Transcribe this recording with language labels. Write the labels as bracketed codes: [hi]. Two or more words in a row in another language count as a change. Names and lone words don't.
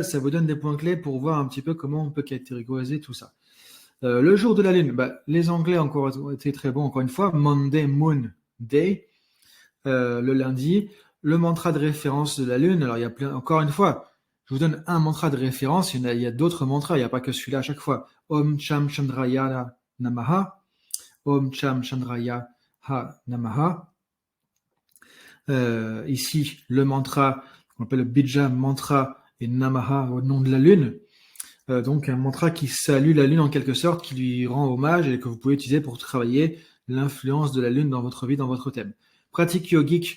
[fr] Ça vous donne des points clés pour voir un petit peu comment on peut catégoriser tout ça. Le jour de la lune, les Anglais encore ont été très bons. Encore une fois, [en] Monday, Moon Day, [fr] le lundi. Le mantra de référence de la lune. Alors, il y a plein, encore une fois, je vous donne un mantra de référence. Il y a d'autres mantras. Il n'y a pas que celui-là à chaque fois. [sa] Om Cham Chandraya Namaha. Om Cham Chandraya Ha Namaha. [fr] Ici, le mantra, qu'on appelle le Bija mantra et Namaha au nom de la lune. Donc un mantra qui salue la lune en quelque sorte, qui lui rend hommage et que vous pouvez utiliser pour travailler l'influence de la lune dans votre vie, dans votre thème. Pratique yogique.